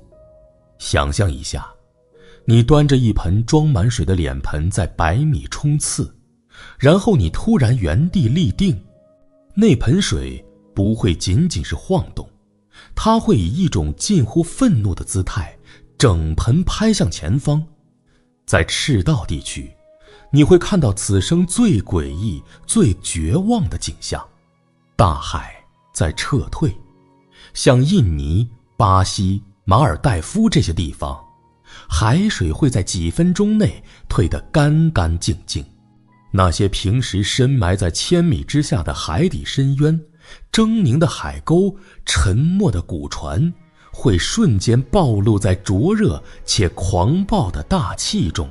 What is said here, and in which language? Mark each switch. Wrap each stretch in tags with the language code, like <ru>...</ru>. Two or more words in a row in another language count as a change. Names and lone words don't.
<zh>想象一下，你端着一盆裝滿水的臉盆在100米衝刺，然後你突然原地立定，那盆水不會僅僅是晃動，它會以一種近乎憤怒的姿態整盆拍向前方。在赤道地区，你會看到此生最詭異、最絕望的景象：大海在撤退，像印尼、巴西、馬爾代夫這些地方，海水會在幾分鐘內退得乾乾淨淨。那些平時深埋在1000米之下的海底深淵，猙獰的海溝，沉默的古船，會瞬間暴露在灼熱且狂暴的大氣中。</zh>